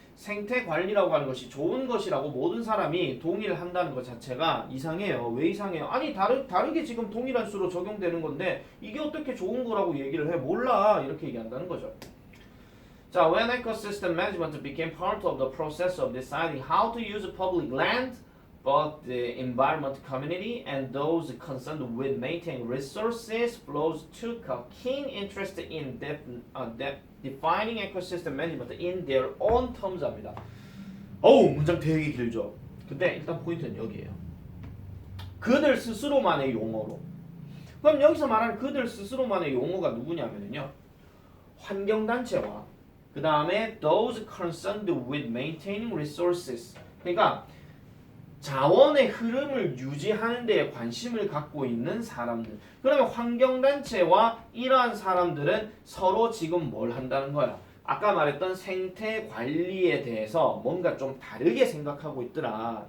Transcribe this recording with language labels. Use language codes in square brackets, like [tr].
[ko] 생태 관리라고 하는 것이 좋은 것이라고 모든 사람이 동의를 한다는 것 자체가 이상해요. 왜 이상해요? 아니 다르게 지금 동일한 수로 적용되는 건데 이게 어떻게 좋은 거라고 얘기를 해? 몰라. 이렇게 얘기한다는 거죠. [en] 자, when ecosystem management became part of the process of deciding how to use public land, both the environment community and those concerned with maintaining resources flows took a keen interest in defining ecosystem management in their own terms [ko] 합니다. 어우, 문장 되게 길죠. 근데 일단 포인트는 여기에요. 그들 스스로만의 용어로. 그럼 여기서 말하는 그들 스스로만의 용어가 누구냐면요. 환경단체와 [en] 그 다음에 those concerned with maintaining resources. [ko] 그러니까 자원의 흐름을 유지하는 데에 관심을 갖고 있는 사람들. 그러면 환경단체와 이러한 사람들은 서로 지금 뭘 한다는 거야? 아까 말했던 생태 관리에 대해서 뭔가 좀 다르게 생각하고 있더라.